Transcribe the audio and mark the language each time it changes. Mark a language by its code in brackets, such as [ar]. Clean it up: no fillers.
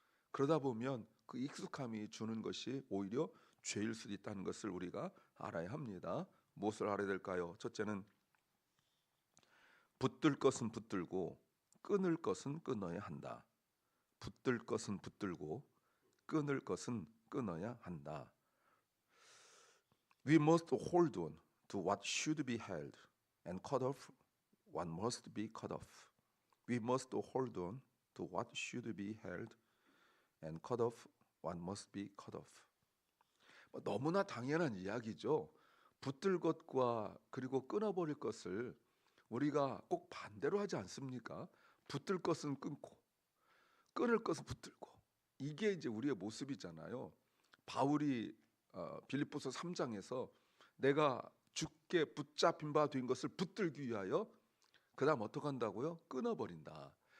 [ko] 그러다 보면 그 익숙함이 주는 것이 오히려 죄일 수도 있다는 것을 우리가 알아야 합니다. 무엇을 알아야 될까요? 첫째는 붙들 것은 붙들고 끊을 것은 끊어야 한다. 붙들 것은 붙들고 끊을 것은 끊어야 한다. [en] We must hold on to what should be held and cut off what must be cut off. We must hold on to what should be held and cut off what must be cut off. [ko] 너무나 당연한 이야기죠. 붙들 것과 그리고 끊어버릴 것을 우리가 꼭 반대로 하지 않습니까? 붙들 것은 끊고 끊을 것은 붙들고 이게 이제 우리의 모습이잖아요. 바울이 빌립보서 3장에서 내가 주께 붙잡힌 바 된 것을 붙들기 위하여 그 다음 어떻게 한다고요? 끊어버린다.